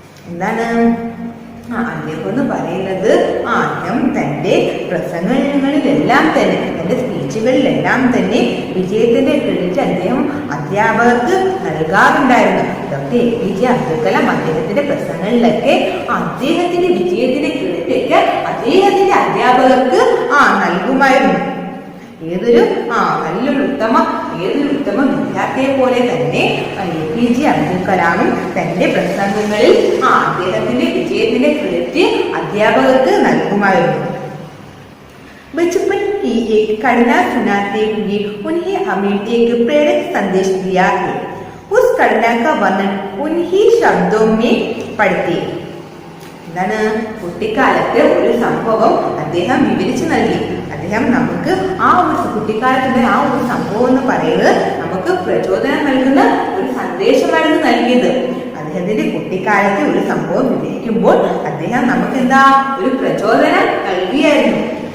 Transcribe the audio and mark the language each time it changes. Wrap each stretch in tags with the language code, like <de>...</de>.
<ml>എന്താണ് അദ്ദേഹം എന്ന് പറയുന്നത്? അദ്ദേഹം തന്റെ പ്രസംഗങ്ങളിലെല്ലാം തന്നെ, തന്റെ സ്പീച്ചുകളിലെല്ലാം തന്നെ വിജയത്തിന്റെ ക്രെഡിറ്റ് അദ്ദേഹം അധ്യാപകർക്ക് നൽകാറുണ്ടായിരുന്നു. ഡോക്ടർ APJ അബ്ദുൽ കലാം അദ്ദേഹത്തിന്റെ പ്രസംഗങ്ങളിലൊക്കെ അദ്ദേഹത്തിന്റെ വിജയത്തിന്റെ ക്രെഡിറ്റ് ഒക്കെ അദ്ദേഹത്തിന്റെ അധ്യാപകർക്ക് നൽകുമായിരുന്നു. ഏതൊരു ഉത്തമ വിദ്യാർത്ഥിയെ പോലെ തന്നെ APJ അബ്ദുൽ കലാമും തന്റെ പ്രസംഗങ്ങളിൽ അദ്ദേഹത്തിന്റെ വിജയത്തിന്റെ ക്രെഡിറ്റ് അധ്യാപകർക്ക് നൽകുമായിരുന്നു.</ml> <hi>बचपन की एक घटना सुनाते हुए उन्हें हमें एक प्रेरक संदेश दिया है. उस घटना का वर्णन उन्हीं शब्दों में पढ़ते.</hi> <ml>എന്താണ്, കുട്ടിക്കാലത്ത് ഒരു സംഭവം അദ്ദേഹം വിവരിച്ചു നൽകി. അദ്ദേഹം നമുക്ക് കുട്ടിക്കാലത്തിന്റെ ഒരു സംഭവം എന്ന് പറയുന്നത് നമുക്ക് പ്രചോദനം നൽകുന്ന ഒരു സന്ദേശമായിരുന്നു നൽകിയത്. അദ്ദേഹത്തിന്റെ കുട്ടിക്കാലത്തെ ഒരു സംഭവം വിവരിക്കുമ്പോൾ അദ്ദേഹം നമുക്ക് ഒരു പ്രചോദനം നൽകിയായിരുന്നു.</ml>